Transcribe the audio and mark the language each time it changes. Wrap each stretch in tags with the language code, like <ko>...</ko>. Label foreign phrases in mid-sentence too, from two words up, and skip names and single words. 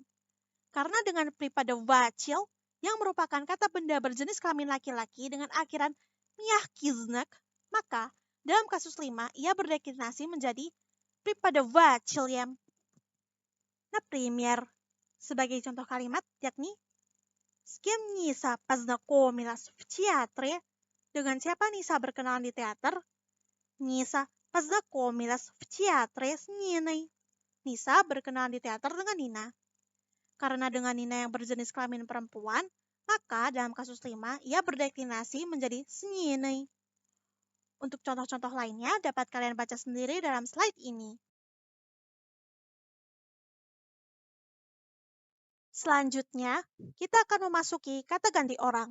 <id>Karena dengan pripadavatchil, yang merupakan kata benda berjenis kelamin laki-laki dengan akhiran miahkiznak, maka dalam kasus 5, ia berdeklinasi menjadi pripadavatchilem.</id> <ru>Например,</ru> <id>sebagai contoh kalimat, yakni</id> <ru>с кем Nisa познакомилась в театре?</ru> <id>Dengan siapa Nisa berkenalan di teater?</id> <ru>Nisa познакомилась в театре с Ниной.</ru> <id>Nisa berkenalan di teater dengan Nina. Karena dengan Nina yang berjenis kelamin perempuan, maka dalam kasus 5, ia berdeklinasi menjadi</id> <ru>с Ниной.</ru> <id>Untuk contoh-contoh lainnya dapat kalian baca sendiri dalam slide ini. Selanjutnya, kita akan memasuki kata ganti orang.</id>